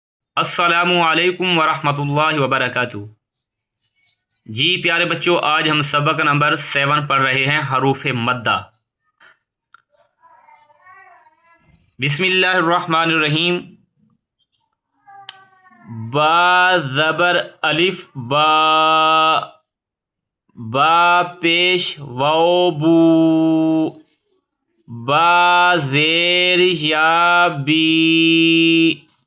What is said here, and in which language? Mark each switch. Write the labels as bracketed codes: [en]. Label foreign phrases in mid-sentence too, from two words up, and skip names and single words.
[ar] السلام علیکم ورحمۃ اللہ وبرکاتہ۔ [ur] جی پیارے بچوں، آج ہم سبق نمبر 7 پڑھ رہے ہیں، حروف مدہ۔ [ar] بسم اللہ الرحمن الرحیم۔ [ur] با زبر الف با، با پیش واو بو، با زیر یا بی،